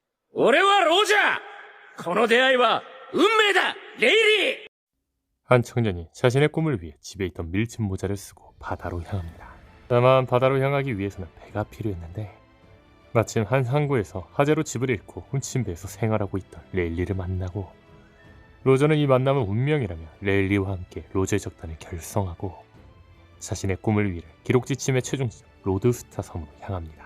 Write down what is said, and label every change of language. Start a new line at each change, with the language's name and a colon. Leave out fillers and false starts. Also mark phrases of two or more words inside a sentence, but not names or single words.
Japanese: 俺はロジャーこの出会いは運命だレイリー
Korean: 한 청년이 자신의 꿈을 위해 집에 있던 밀짚 모자를 쓰고 바다로 향합니다. 다만 바다로 향하기 위해서는 배가 필요했는데 마침 한 항구에서 하재로 집을 잃고 훔친 배에서 생활하고 있던 레일리를 만나고 로저는 이 만남을 운명이라며 레일리와 함께 로저의 적단을 결성하고 자신의 꿈을 위해 기록 지침의 최종 지점 로드스타 섬으로 향합니다.